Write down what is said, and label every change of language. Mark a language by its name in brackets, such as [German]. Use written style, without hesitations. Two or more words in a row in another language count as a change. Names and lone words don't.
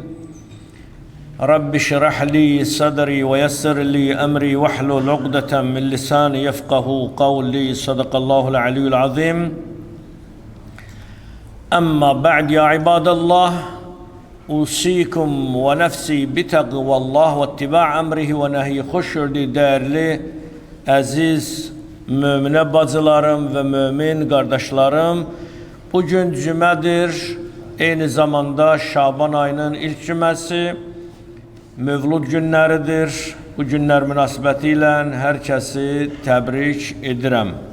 [Arabic] رب اشرح لي صدري ويسر لي أمري واحلل عقدة من لساني يفقه قولي. صدق الله العلي العظيم. أما بعد، يا عباد الله، أوصيكم ونفسي بتقوى الله واتباع أمره ونهي خشر [Azerbaijani] değerli aziz müminə bacılarım ve mümin kardeşlerim, bugün cümədir, eyni zamanda Şaban ayının ilk cüməsi, Mövlud günləridir. Bu günlər münasibətilə hər kəsi təbrik edirəm.